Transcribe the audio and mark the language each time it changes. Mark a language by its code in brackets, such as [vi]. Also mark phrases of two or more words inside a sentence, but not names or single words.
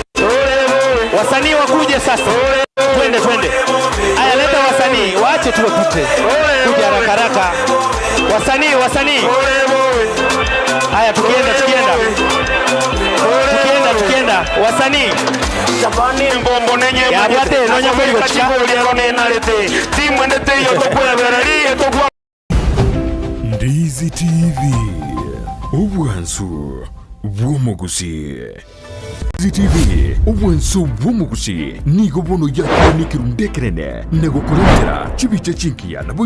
[sw] Wasanii wakuje sasa. Twende. Haya leta wasanii. Waache tuwapite. Kuja haraka. Wasanii. Haya tukienda. Wasanii. [guz] Mbombo nenye yabate nonya kweli gocha. Timu endete yotokwebereri yetokwa. Ndizi TV obwansu bw'omugusi. Ndizi TV obwansu bw'omugusi nigo bono yakoni kirundekerene nago kurengera chibiche chinkia na